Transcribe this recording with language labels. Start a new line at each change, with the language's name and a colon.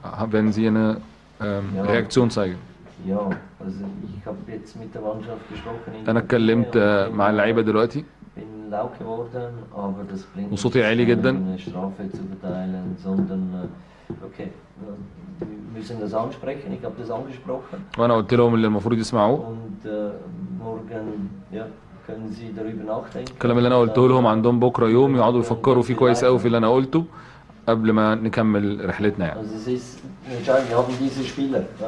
German: Wenn Sie eine Reaktion zeigen. Ja, also ich habe jetzt mit der Mannschaft gesprochen.
Arabic: أنا اتكلمت مع اللعيبة دلوقتي.
German: Bin laut geworden, aber das bringt
Arabic: وصوتي عالي جدا.
German: eine Strafe zu verteilen, sondern okay, wir müssen das ansprechen. Ich habe das angesprochen.
Arabic: وأنا قلت لهم اللي المفروض يسمعوه.
German: Und morgen, ja, können Sie darüber nachdenken.
Arabic: الكلام اللي أنا قلته لهم عندهم بكرة يوم يقعدوا يفكروا فيه كويس قوي في اللي أنا قلته قبل ما نكمل رحلتنا يعني.
German: Also es ist entscheidend, wir haben diese Spieler.